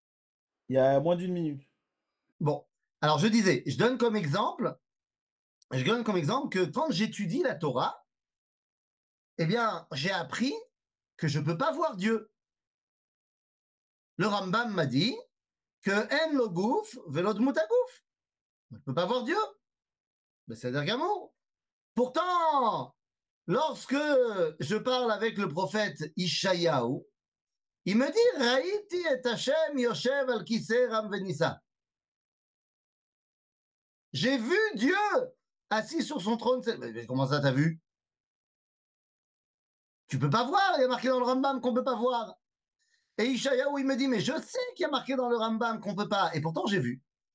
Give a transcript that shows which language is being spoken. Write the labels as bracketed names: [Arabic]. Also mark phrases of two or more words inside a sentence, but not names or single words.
[French] Il y a moins d'une minute. Bon, alors je disais, je donne comme exemple que quand j'étudie la Torah, eh bien, j'ai appris que je ne peux pas voir Dieu. Le Rambam m'a dit que [Hebrew] אין לו גוף ולא דמות הגוף. [French] Je ne peux pas voir Dieu. Ben, c'est-à-dire qu'amour. Pourtant, lorsque je parle avec le prophète Ishayahu, il me dit [Hebrew] ראיתי את השם יושב על כסא רם ונשא. [French] J'ai vu Dieu assis sur son trône. Mais comment ça, t'as vu? Tu peux pas voir, il y a marqué dans le Rambam qu'on peut pas voir. Et Ishayahu, il me dit, mais je sais qu'il y a marqué dans le Rambam qu'on peut pas. Et pourtant, j'ai vu.